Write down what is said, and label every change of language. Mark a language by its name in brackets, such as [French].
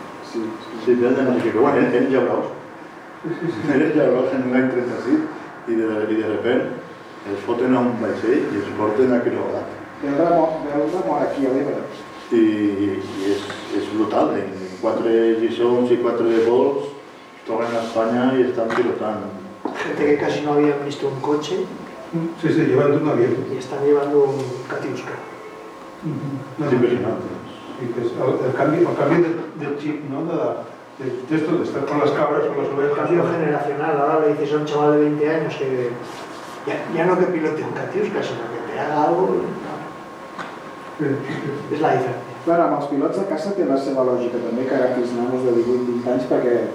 [Catalan] Sí, Belda no sé què, però bueno, eren llauradors. Eren llauradors en l'any 36 i de repent els foten a un vaixell i els porten a Quirogat. Belda mor aquí a l'Ebre. I és brutal, en 4 lliçons i 4 vols tornen a España [Spanish] y están pilotando. Gente que casi no habían visto un coche. Sí, llevando un avión. Y están llevando un Katiuska. Es impresionante. El cambio del chip, ¿no? De esto de estar con las cabras o las ovejas. El cambio generacional. Ahora le dices a un chaval de 20 años que ya no que pilote un Katiuska, sino que te haga algo. [Catalan] És la diferència. Clar, amb els pilots de caça té la seva lògica també, que agafis nanos de 18-20 anys perquè